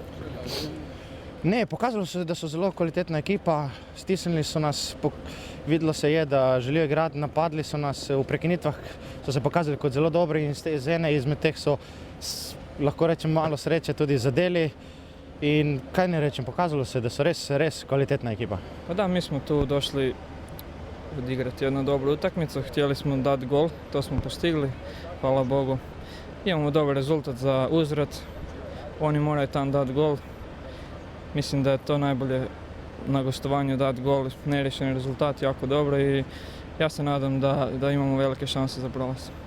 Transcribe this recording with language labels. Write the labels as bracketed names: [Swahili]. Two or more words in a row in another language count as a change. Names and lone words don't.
[Slovenian] Ne, pokazalo se, da so zelo kvalitetna ekipa, stisnili so nas, videlo se je, da želijo igrati, napadli so nas, v prekinitvah so se pokazali kot zelo dobri in z ene izmed teh so, lahko rečem, malo sreče tudi zadeli. In kaj ne rečem, pokazalo se, da so res kvalitetna ekipa. [Croatian] Pa da, mi smo tu došli odigrati jednu dobru utakmicu, htjeli smo dati gol, to smo postigli, hvala Bogu. Imamo dobar rezultat za uzvrat, oni moraju tam dati gol. Mislim da je to najbolje na gostovanju dati gol, neriješen rezultat, jako dobro i ja se nadam da imamo velike šanse za prolaz.